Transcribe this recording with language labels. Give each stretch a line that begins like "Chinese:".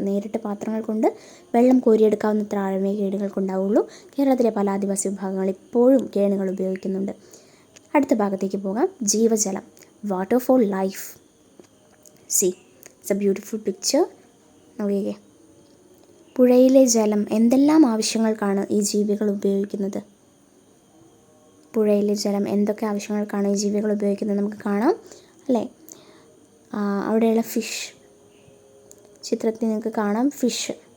Malayalam: നേരിട്ട് പാത്രങ്ങൾ കൊണ്ട് വെള്ളം കോരിയെടുക്കാവുന്നത്ര ആഴമേ കേണികൾക്കുണ്ടാവുള്ളൂ. കേരളത്തിലെ പല ആദിവാസി വിഭാഗങ്ങൾ ഇപ്പോഴും കേണികൾ ഉപയോഗിക്കുന്നുണ്ട്. അടുത്ത ഭാഗത്തേക്ക് പോകാം. ജീവജലം,
English: Water for life. See, it's a beautiful picture.
Malayalam: നോക്കിക്കേ, പുഴയിലെ ജലം എന്തെല്ലാം ആവശ്യങ്ങൾക്കാണ് ഈ ജീവികൾ ഉപയോഗിക്കുന്നത്? പുഴയിലെ ജലം എന്തൊക്കെ ആവശ്യങ്ങൾക്കാണ് ഈ ജീവികൾ ഉപയോഗിക്കുന്നത് നമുക്ക് കാണാം അല്ലേ? അവിടെയുള്ള ഫിഷ്, ചിത്രത്തിൽ നിങ്ങൾക്ക് കാണാം ഫിഷ്.